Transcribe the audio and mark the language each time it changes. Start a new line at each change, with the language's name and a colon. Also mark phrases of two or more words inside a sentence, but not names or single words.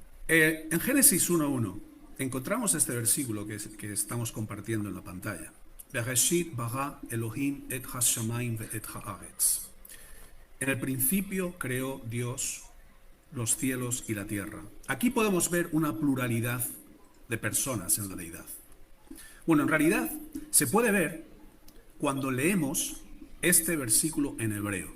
Spanish: En Génesis 1:1 encontramos este versículo que estamos compartiendo en la pantalla.
Hebrew: בראשית ברא אלהים את השמים ואת הארץ.
Spanish: En el principio creó Dios los cielos y la tierra. Aquí podemos ver una pluralidad de personas en la deidad. Bueno, en realidad se puede ver cuando leemos este versículo en hebreo.